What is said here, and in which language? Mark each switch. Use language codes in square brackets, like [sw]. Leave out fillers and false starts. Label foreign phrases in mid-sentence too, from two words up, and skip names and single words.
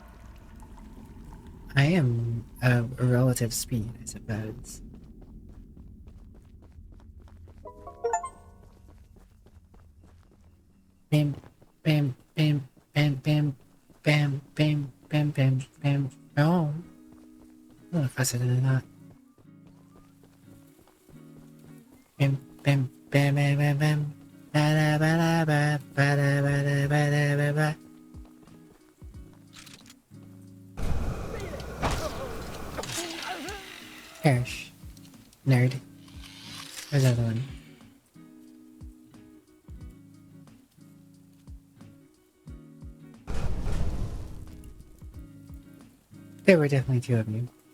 [en] I am a relative speed, I suppose. Bam, bam, bam, bam, bam, bam, bam, bam, bam, bam. Oh. I'm gonna faster than that. Bam, bam, bam, bam, bam, bam. Ba ba ba ba ba ba ba ba ba ba. Perish. Nerd. Where's the other one? There were definitely 2 of you.